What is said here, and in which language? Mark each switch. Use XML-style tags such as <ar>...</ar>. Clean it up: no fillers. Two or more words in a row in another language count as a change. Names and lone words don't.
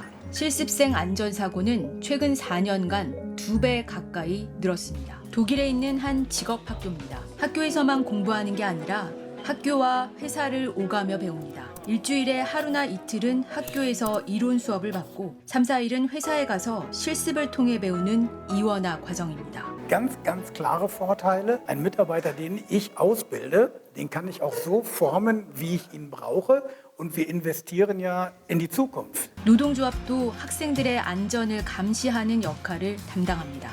<ko>실습생 안전사고는 최근 4년간 2배 가까이 늘었습니다. 독일에 있는 한 직업학교입니다. 학교에서만 공부하는 게 아니라 학교와 회사를 오가며 배웁니다. 일주일에 하루나 이틀은 학교에서 이론 수업을 받고 3, 4일은 회사에 가서 실습을 통해 배우는 이원화 과정입니다.</ko> <de>Ganz klare Vorteile. Ein Mitarbeiter, den ich ausbilde, den kann ich auch so formen, wie ich ihn brauche. Und wir investieren ja in die Zukunft.</de> <ko>노동조합도 학생들의 안전을 감시하는 역할을 담당합니다.</ko>